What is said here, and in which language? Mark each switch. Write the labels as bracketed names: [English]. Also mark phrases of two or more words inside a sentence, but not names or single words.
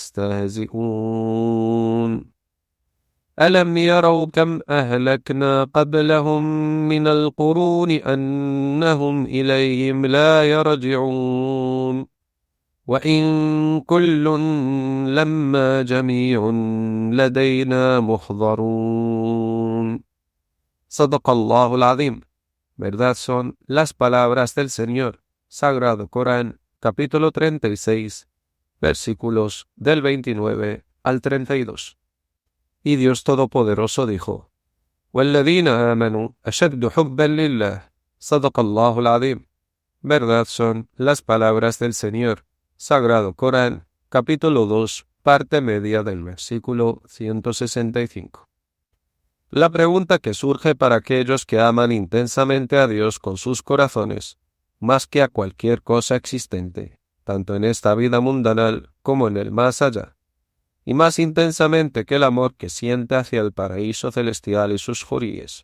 [Arabic] يستهزئون ألم يروا كم أهلكنا قبلهم من القرون أنهم إليهم لا يرجعون وإن كل لما جميع لدينا محضرون. صدق الله العظيم. [Spanish] Verdad son las palabras del Señor. Sagrado Corán, capítulo 36, versículos del 29 al 32. Y Dios Todopoderoso dijo: [Arabic] وَالَّذِينَ آمَنُوا أَشَدُّ حُبًّا لِلَّهِ. صدق الله العظيم. [Spanish] Verdad son las palabras del Señor. Sagrado Corán, capítulo 2, parte media del versículo 165. La pregunta que surge para aquellos que aman intensamente a Dios con sus corazones, más que a cualquier cosa existente, tanto en esta vida mundanal como en el más allá, y más intensamente que el amor que siente hacia el paraíso celestial y sus juríes.